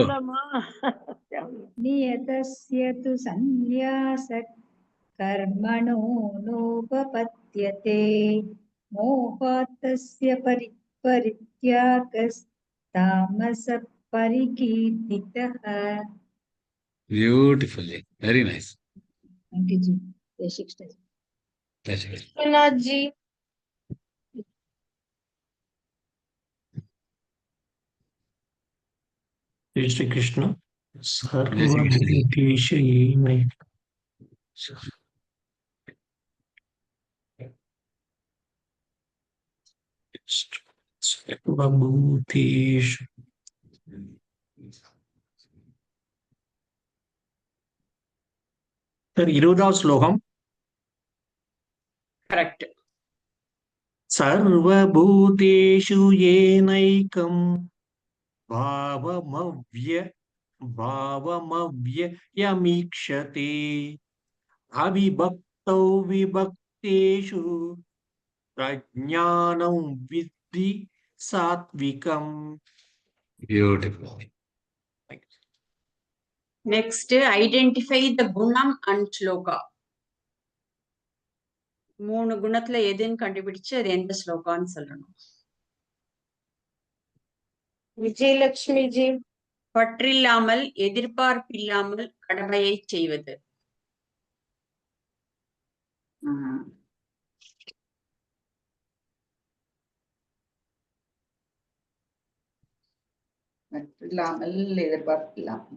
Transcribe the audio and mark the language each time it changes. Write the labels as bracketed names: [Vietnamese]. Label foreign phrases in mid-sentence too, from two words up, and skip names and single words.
[Tamil] சொல்லலாமா? [Sanskrit] नियतस्य तु संन्यास कर्मणो नोपपद्यते मोहात्तस्य परित्यागस् तामस परिकीर्तितः. [English] Beautifully. Very nice. Thank you, ji. [Hindi] Jai Shri Krishna. ஜி जय श्री कृष्ण. [Tamil] सर्वभूतेषु सर 20வது ஸ்லோகம். கரெக்ட். [Sanskrit] सर्वभूतेषु येनैकं भावमव्ययमीक्षते अविभक्तौ विभक्तेषु प्रज्ञानं विद्धि सात्विकम्. [English] Beautiful. next identify the குணம் and ஸ்லோகா. [Tamil] 3 குணத்துல எதுன்னு கண்டுபிடிச்சு அது எந்த ஸ்லோகான்னு சொல்லணும். விஜயலட்சுமி ஜி. பற்றில்லாமல் எதிர்பார்ப்பில்லாமல் கடமையை செய்வது. இல்லாமல் எதிர்பார்ப்பில்லாமல்.